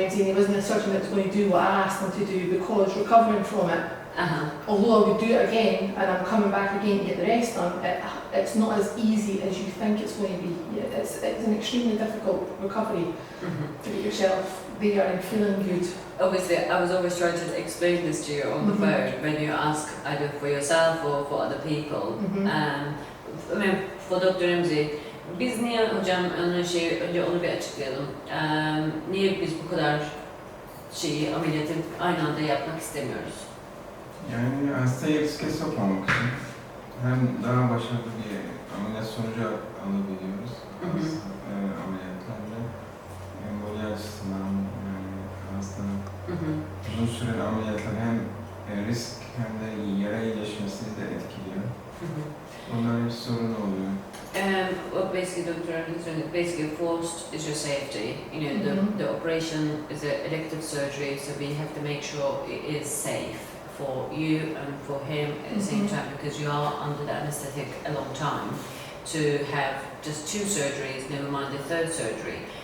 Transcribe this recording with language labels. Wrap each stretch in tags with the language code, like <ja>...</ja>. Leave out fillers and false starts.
<en>Remzi, and he wasn't a surgeon that was going to do what I asked him to do, because recovering from it, although I would do it again and I'm coming back again to get the rest done, it's not as easy as you think it's going to be. It's an extremely difficult recovery to get yourself there and feeling good. Obviously, I was always trying to explain this to you on the phone when you ask either for yourself or for other people. I mean, for Dr.</en> <tr>Remzi, biz niye hocam önce onu bir açıklayalım. Niye biz bu kadar ameliyatı aynı anda yapmak istemiyoruz? Yani hastayı riske sokmamak için hem daha başarılı bir ameliyat sonucu alabiliyoruz ameliyatlarla. Emboli açısından hastanın uzun süreli ameliyatlar hem risk hem de yara iyileşmesini de etkiliyor. Onların bir sorunu oluyor.</tr> <en>What basically Dr. Remzi basically forced is your safety. The operation is an elective surgery, so we have to make sure it is safe for you and for him at the same time, because you are under the anesthetic a long time. To have just 2 surgeries, never mind the 3rd surgery.</en>